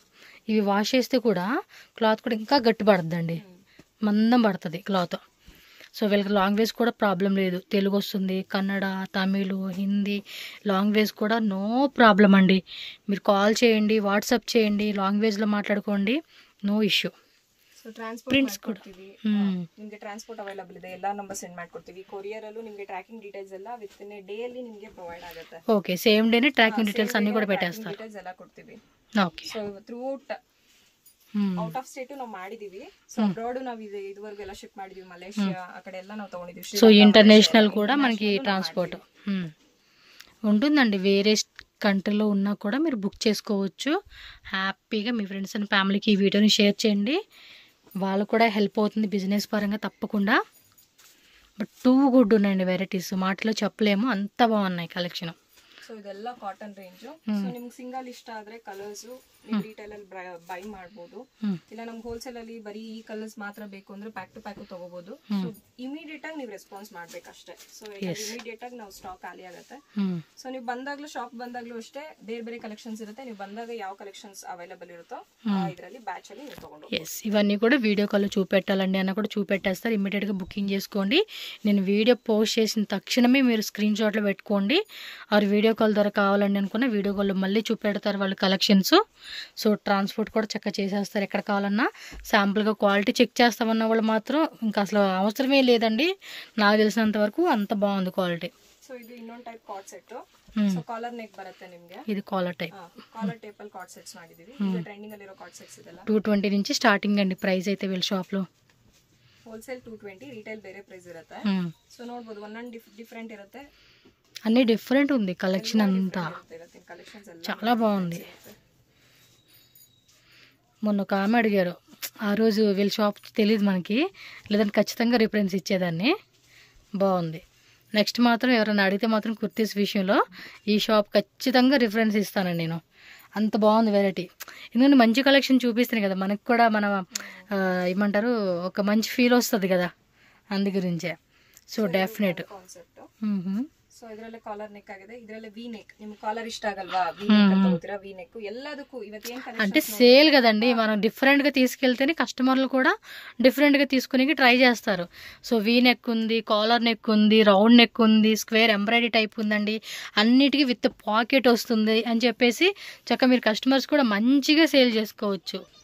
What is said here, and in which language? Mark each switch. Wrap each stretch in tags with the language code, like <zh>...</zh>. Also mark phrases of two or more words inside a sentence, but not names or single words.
<te>ఇవి వాష్ చేస్తే కూడా క్లాత్ కూడా ఇంకా గట్టి పడుతుందండి, మందం పడుతుంది క్లాత్. సో వీళ్ళకి లాంగ్వేజ్ కూడా ప్రాబ్లం లేదు, తెలుగు వస్తుంది, కన్నడ, తమిళ్, హిందీ లాంగ్వేజ్ కూడా</te> <en>no problem</en> <te>అండి. మీరు కాల్ చేయండి, వాట్సాప్ చేయండి, లాంగ్వేజ్లో మాట్లాడుకోండి,</te> <en>no issue. so transport</en> <kn>ಪ್ರಿಂಟ್ಸ್ ಕೂಡ ನಿಮಗೆ ಟ್ರಾನ್ಸ್ಪೋರ್ಟ್ ಅವೈಲಬಲ್ ಇದೆ, ಎಲ್ಲಾ ನಂಬರ್ ಸೆಂಡ್ ಮಾಡ್ಕೊಡ್ತೀವಿ. ಕೊರಿಯರ್ ಅಲ್ಲೂ ನಿಮಗೆ</kn> <en>tracking details</en> <kn>ಎಲ್ಲ</kn> <en>within day</en> <kn>ಅಲ್ಲಿ ನಿಮಗೆ ಪ್ರೊವೈಡ್ ಆಗುತ್ತೆ.</kn> <te>ఓకే, సేమ్ డేనే</te> <en>tracking details</en> <te>అన్ని కూడా పెట్టేస్తారు.</te> <kn>ಡೀಟೇಲ್ಸ್ ಎಲ್ಲ ಕೊಡ್ತೀವಿ.</kn> <te>ఓకే.</te> <en>so throughout out of state</en> <kn>ನಾವು ಮಾಡಿದೀವಿ. ಸೊ ಅಬ್ರಾಡ್ ನಾವು ಇದುವರೆಗೂ ಎಲ್ಲ ಶಿಪ್ ಮಾಡಿದೀವಿ, ಮಲೇಷಿಯಾ ಆ ಕಡೆ ಎಲ್ಲ ನಾವು ತಗೊಂಡಿದೀವಿ.</kn> <te>సో ఇంటర్నేషనల్ కూడా మనకి ట్రాన్స్పోర్ట్ ఉంటుందండి. వేరే కంట్రీలో ఉన్నా కూడా మీరు బుక్ చేసుకోవచ్చు హ్యాపీగా. మీ</te> <en>friends and familyకి</en> <te>ఈ వీడియోని షేర్ చేయండి, వాళ్ళు కూడా హెల్ప్ అవుతుంది బిజినెస్ పరంగా తప్పకుండా.</te> <en>but too good</en> <te>ఉన్నాయండి వెరైటీస్, మాటలో చెప్పలేము, అంత బాగున్నాయి కలెక్షన్.</te> <kn>ಸೊ ಇದೆಲ್ಲ</kn> <en>cotton range.</en> <kn>ಸೊ ನಿಮ್ಗೆ ಸಿಂಗಲ್ ಇಷ್ಟ ಆದ್ರೆ ಕಲರ್ಸ್ ನೀವು ರಿಟೇಲ್ ಅಲ್ಲಿ ಬೈ ಮಾಡಬಹುದು, ಇಲ್ಲ ನಮ್ಗೆ ಹೋಲ್ಸೇಲ್ ಅಲ್ಲಿ ಬರೀ ಈ ಕಲರ್ಸ್ ಮಾತ್ರ ಬೇಕು ಅಂದ್ರೆ</kn> <en>pack to pack</en> <kn>ತಗೋಬಹುದು. ಸೊ ಇಮಿಡಿಯೇಟ್ ಆಗಿ ನೀವು ರೆಸ್ಪಾನ್ಸ್ ಮಾಡ್ಬೇಕಷ್ಟೇ. ಸೊ ಇಮಿಡಿಯೇಟ್ ಆಗಿ ನಾವು ಸ್ಟಾಕ್ ಖಾಲಿ ಆಗುತ್ತೆ. ಸೊ ನೀವು ಬಂದಾಗ್ಲೂ ಶಾಪ್ ಬಂದಾಗ್ಲೂ ಅಷ್ಟೇ ಬೇರೆ ಬೇರೆ ಕಲೆಕ್ಷನ್ಸ್ ಇರುತ್ತೆ. ನೀವು ಬಂದಾಗ ಯಾವ ಕಲೆಕ್ಷನ್ಸ್ ಅವೈಲಬಲ್ ಇರುತ್ತೋ ಇದರಲ್ಲಿ ಬ್ಯಾಚ್ ಅಲ್ಲಿ ನೀವು ತಗೊಂಡು.</kn> <te>ఎస్, ఇవన్నీ కూడా వీడియో కాల్లో చూపెట్టాలండి అన్న కూడా చూపెట్టేస్తారు. ఇమీడియట్గా బుకింగ్ చేసుకోండి. నేను వీడియో పోస్ట్ చేసిన తక్షణమే మీరు స్క్రీన్ షాట్లో పెట్టుకోండి. ఆ</te> <en>video call</en> <te>ద్వారా కావాలండి అనుకున్న వీడియో కాల్లో మళ్ళీ చూపెడతారు వాళ్ళు కలెక్షన్స్. సో ట్రాన్స్పోర్ట్ కూడా చక్కగా చేసేస్తారు. ఎక్కడ కావాలన్నా శాంపుల్గా క్వాలిటీ చెక్ చేస్తామన్న వాళ్ళు మాత్రం ఇంకా అసలు అవసరమే లేదండి. నాకు తెలిసినంత వరకు అంత బాగుంది క్వాలిటీ.</te> <kn>సో ఇది ಇನ್ನೊಂದು</kn> <en>type cord set.</en> <kn>ಸೊ</kn> <en>collar neck</en> <kn>ಬರುತ್ತೆ ನಿಮಗೆ.</kn> <te>ఇది</te> <en>collar type. collar type</en> <kn>ಅಲ್ಲಿ</kn> <en>cord sets</en> <kn>ಮಾಡಿದೀವಿ. ಈಗ ಟ್ರೆಂಡಿಂಗ್ ಅಲ್ಲಿ ಇರೋ</kn> <en>cord sets</en> <kn>ಇದೆಲ್ಲ</kn> <te>220 నుంచి స్టార్టింగ్ అండి ప్రైస్ అయితే వీళ్ళ షాప్ లో.</te> <kn>ಹೋಲ್ಸೇಲ್ 220, ರಿಟೇಲ್ ಬೇರೆ ಪ್ರೈಸ್ ಇರುತ್ತೆ. ಸೊ ನೋಡಬಹುದು ಒಂದೊಂದು ಡಿಫರೆಂಟ್ ಇರುತ್ತೆ,</kn> <te>అన్ని డిఫరెంట్ ఉంది కలెక్షన్ అంతా, చాలా బాగుంది. మొన్న ఒక ఆమె అడిగారు, ఆ రోజు వీళ్ళ షాప్ తెలియదు మనకి, లేదంటే ఖచ్చితంగా రిఫరెన్స్ ఇచ్చేదాన్ని. బాగుంది. నెక్స్ట్ మాత్రం ఎవరైనా అడిగితే మాత్రం కుర్తీస్ విషయంలో ఈ షాప్ ఖచ్చితంగా రిఫరెన్స్ ఇస్తానండి నేను. అంత బాగుంది వెరైటీ. ఎందుకంటే మంచి కలెక్షన్ చూపిస్తాను కదా, మనకు కూడా మన ఏమంటారు ఒక మంచి ఫీల్ వస్తుంది కదా, అందు గురించే.</te> <en>so definite.</en> <kn>ಸೊ ಇದರಲ್ಲೇ</kn> <en>collar neck</en> <kn>ಆಗಿದೆ, ಇದರಲ್ಲೇ</kn> <en>V neck.</en> <kn>ನಿಮ್ಗೆ ಕಾಲರ್ ಇಷ್ಟ ಆಗಲ್ವಾ,</kn> <en>V neck</en> <kn>ಅಂತ ಹೋಗ್ತೀರಾ,</kn> <en>V neck</en> <kn>ಎಲ್ಲದಕ್ಕೂ ಇವತ್ತು ಏನ್</kn> <te>అంటే సేల్ కదండి, మనం డిఫరెంట్ గా తీసుకెళ్తేనే కస్టమర్లు కూడా డిఫరెంట్ గా తీసుకునే ట్రై చేస్తారు. సో</te> <en>V neck</en> <te>ఉంది,</te> <en>collar neck</en> <te>ఉంది,</te> <en>round neck</en> <te>ఉంది,</te> <en>square embroidery type</en> <te>ఉందండి, అన్నిటికీ</te> <en>with pocket</en> <te>వస్తుంది అని చెప్పేసి చక్కగా మీరు కస్టమర్స్ కూడా మంచిగా సేల్ చేసుకోవచ్చు.</te>